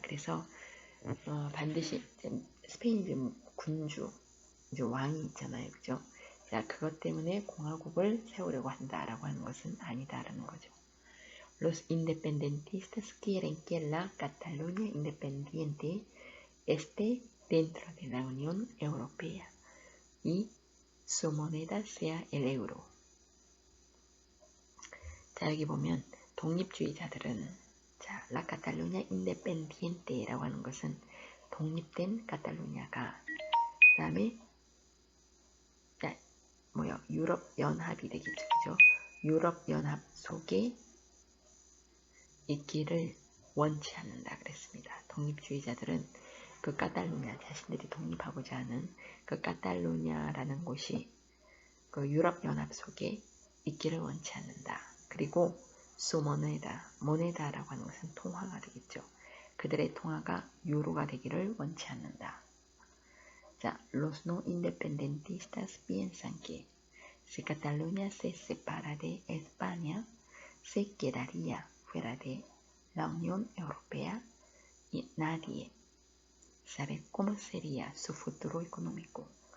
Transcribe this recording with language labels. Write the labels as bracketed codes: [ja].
[ko] 그래서 반드시 스페인 군주 이제 왕이 있잖아요, 그죠? 자, 그것 때문에 공화국을 세우려고 한다라고 하는 것은 아니다라는 거죠. [es] Los independentistas quieren que la Cataluña independiente esté dentro de la Unión Europea y su moneda sea el euro. [ko] 자, 여기 보면 독립주의자들은 자, [es] la Cataluña independiente [ko] 라고 하는 것은 독립된 카탈루냐가 그 다음에 유럽 연합이 되겠죠, 그죠? 유럽 연합 속에 있기를 원치 않는다 그랬습니다. 독립주의자들은 그 카탈루냐 자신들이 독립하고자 하는 그 카탈루냐라는 곳이 그 유럽 연합 속에 있기를 원치 않는다. 그리고 su 모네다라고 하는 것은 통화가 되겠죠. 그들의 통화가 유로가 되기를 원치 않는다. [es] 자, los no independentistas piensan que si Cataluña se separa de España, se quedaría fuera de la Unión Europea y nadie sabe cómo sería su futuro económico.